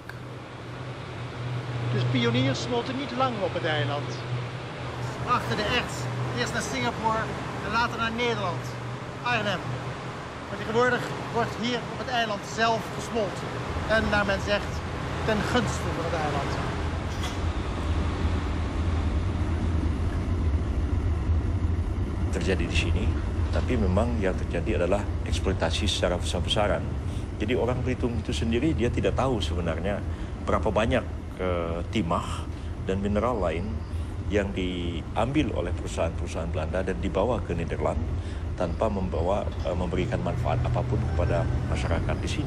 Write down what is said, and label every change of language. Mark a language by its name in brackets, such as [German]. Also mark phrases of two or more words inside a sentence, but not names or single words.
[Dutch] Dus pioniers smolten niet lang op het eiland. Ze brachten de erts eerst naar Singapore en later naar Nederland, Arnhem. Maar tegenwoordig wordt hier op het eiland zelf gesmolten. En naar men zegt, ten gunste van het eiland. [Indonesian] Terjadi di sini, tapi memang yang terjadi adalah eksploitasi secara besar-besaran. Jadi orang Belitung itu sendiri dia tidak tahu sebenarnya berapa banyak timah dan mineral lain yang diambil oleh perusahaan-perusahaan Belanda dan dibawa ke Nederland tanpa memberikan manfaat apapun kepada masyarakat di sini.